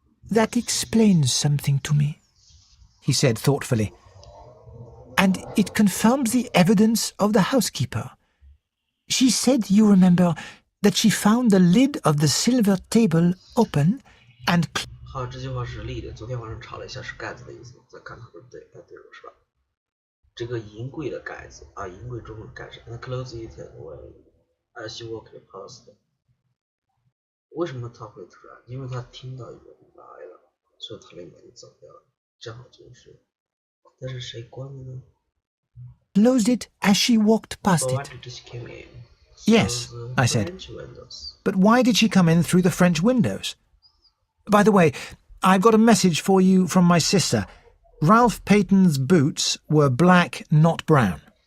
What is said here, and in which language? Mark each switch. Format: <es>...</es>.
<en>"That explains something to me," he said thoughtfully. "And it confirms the evidence of the housekeeper. She said, you remember, that she found the lid of the silver table open and..."</en> <zh>好，这句话是立的。昨天晚上查了一下，是盖子的意思。再看它对不对？对了，是吧？这个银柜的盖子啊，银柜中的盖子。</zh> <en>And close it when she walked past.</en> <zh>为什么他会突然？因为他听到有人来了，所以他的门走掉了。正好就是，但是谁关的呢？</zh> <en>Closed it as she walked past it. "Yes," I said. "But why did she come in through the French windows? By the way, I've got a message for you from my sister. Ralph Peyton's boots were black, not brown."</en>